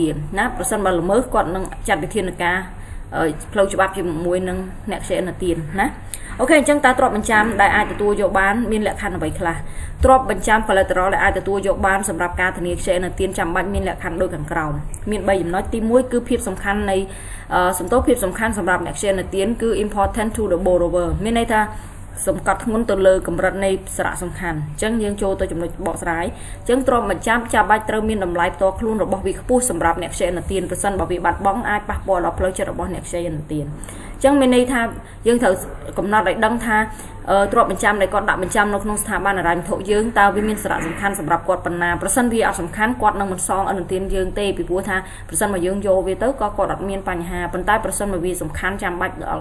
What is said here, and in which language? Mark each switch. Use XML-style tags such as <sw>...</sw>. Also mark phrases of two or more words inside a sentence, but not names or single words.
<km>ណាប្រសិនបើល្មើសគាត់នឹងចាត់វិធានការផ្លូវច្បាប់ជាមួយនឹងអ្នកខ្ចីឥណទានណាអូខេអញ្ចឹងតើទ្រព្យបញ្ចាំដែលអាចទទួលយកបានមានលក្ខខណ្ឌអ្វីខ្លះទ្រព្យបញ្ចាំ collateral ដែលអាចទទួលយកបានសម្រាប់ការធានាខ្ចីឥណទានចាំបាច់មានលក្ខខណ្ឌដូចខាងក្រោមមាន3ចំណុចទី1គឺភាពសំខាន់នៃភាពសំខាន់សម្រាប់អ្នកខ្ចីឥណទានគឺ</km> <en>important to the borrower</en> <km>មានន័យថាសម្កត់ធ្ងន់ទៅលើកម្រិតនៃសារៈសំខាន់អញ្ចឹងយើងចូលទៅចំណុចបកស្រាយអ ញ្ចឹងទ្រព្យបញ្ចាំចាំបាច់ត្រូវមានតម្លៃផ្ទាល់ខ្លួនរបស់វាខ្ពស់សម្រាប់អ្នកខ្ចីឥណទានប្រសិនបើវាបាត់បង់អាចប៉ះពាល់ដល់ផ្លូវចិត្តរបស់អ្នកខ្ចីឥណទានអញ្ចឹងមានន័យថាយើងត្រូវកំណត់ឲ្យដឹងថាទ្រព្យបញ្ចាំដែលគាត់ដាក់បញ្ចាំនៅក្នុងស្ថាប័នហិរញ្ញវត្ថុយើងតើវាមានសារៈសំខាន់សម្រាប់គាត់ប៉ុណ្ណាប្រសិនវាអត់សំខាន់គាត់នឹងមិនសងឥណទានយើងទេពីព្រោះថាប្រសិនបើយើងយកវាទៅក៏គាត់អត់មានបញ្ហាប៉ុន្តែប្រសិនបើវាសំខាន់ចាំបាច់ដល់</km>